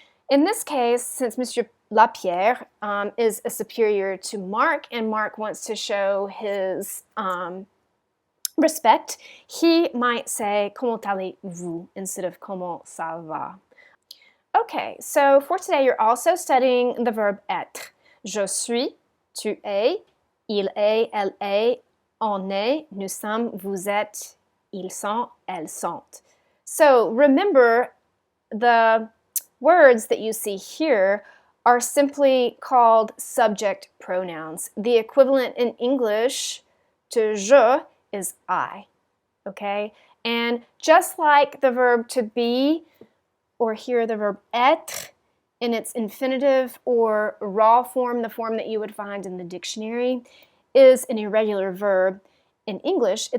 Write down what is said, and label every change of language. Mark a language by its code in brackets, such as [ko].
[en] In this case, since Monsieur Lapierre is a superior to Mark, and Mark wants to show his respect, he might say [fr] comment allez-vous [en] instead of [fr] comment ça va. [en] Okay, so for today you're also studying the verb être. [fr] Je suis, tu es, il est, elle est, on est, nous sommes, vous êtes, ils sont, elles sont. [en] So remember, the words that you see here are simply called subject pronouns. The equivalent in English to je is I, okay? And just like the verb to be, or here the verb être, in its infinitive or raw form, the form that you would find in the dictionary, is an irregular verb in English.